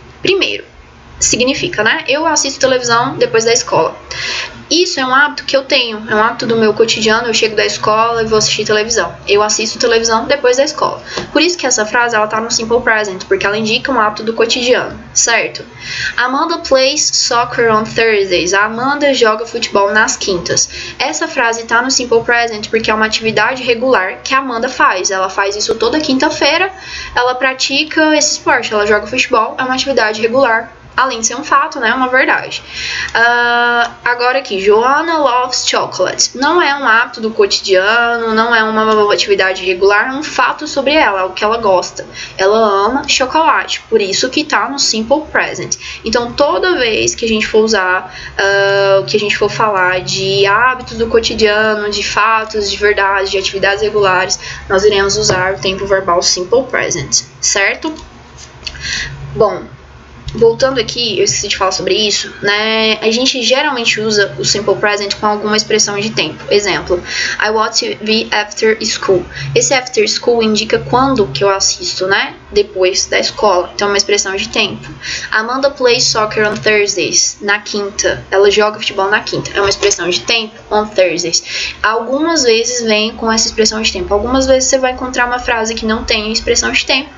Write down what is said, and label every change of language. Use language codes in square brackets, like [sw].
[pt] Primeiro, significa, né, eu assisto televisão depois da escola. Isso é um hábito que eu tenho, é um hábito do meu cotidiano, eu chego da escola e vou assistir televisão. Eu assisto televisão depois da escola. Por isso que essa frase, ela tá no simple present, porque ela indica um hábito do cotidiano, certo? [en] Amanda plays soccer on Thursdays. [pt] A Amanda joga futebol nas quintas. Essa frase tá no simple present porque é uma atividade regular que a Amanda faz. Ela faz isso toda quinta-feira, ela pratica esse esporte, ela joga futebol, é uma atividade regular. Além de ser um fato, né? É uma verdade. Agora aqui, [en] Joanna loves chocolate. [pt] Não é um hábito do cotidiano, não é uma atividade regular, é um fato sobre ela, é o que ela gosta. Ela ama chocolate, por isso que tá no simple present. Então, toda vez que a gente for usar, que a gente for falar de hábitos do cotidiano, de fatos, de verdades, de atividades regulares, nós iremos usar o tempo verbal simple present, certo? Bom, voltando aqui, eu esqueci de falar sobre isso, né? A gente geralmente usa o simple present com alguma expressão de tempo. [en] Exemplo, I watch TV after school. [pt] Esse after school indica quando que eu assisto, né? Depois da escola. Então é uma expressão de tempo. [en] Amanda plays soccer on Thursdays. [pt] Na quinta. Ela joga futebol na quinta. É uma expressão de tempo on Thursdays. Algumas vezes vem com essa expressão de tempo. Algumas vezes você vai encontrar uma frase que não tem expressão de tempo.